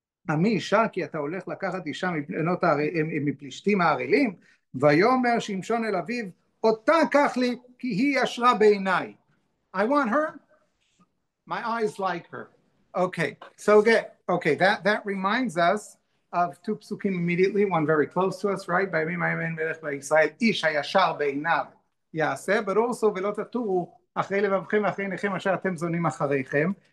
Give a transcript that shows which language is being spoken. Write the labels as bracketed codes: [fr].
[he] עמי אישה כי אתה הולך לקחת אישה מפלישתים הערלים, ויאמר שמשון אל אביו, אותה קח לי כי היא ישרה בעיניי. [en] I want her. My eyes like her. Okay, so that reminds us of two psukim immediately, one very close to us, right? [he] בימים ההם מלך בישראל, איש הישר בעיניו יעשה, [en] but also [he] ולא תטורו אחרי לבבכם ואחרי עיניכם אשר אתם זונים אחריהם.